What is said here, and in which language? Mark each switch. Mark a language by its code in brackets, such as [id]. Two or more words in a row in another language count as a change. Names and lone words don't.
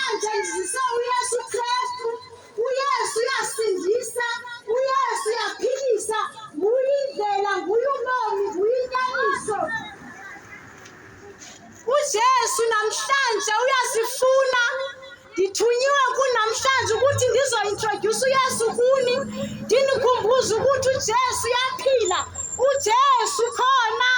[zu] sisebenzisa uYesu Kristu. uYesu uyasindisa, uYesu uyaphilisa, uyindlela, uyunomi, uyinyaniso. uJesu namhlanje uyasifuna. Ngithunyiwe kunamhlanje ukuthi ngizointroduce uYesu kuni, ndinikhumbuze ukuthi uJesu uyaphila, uJesu khona.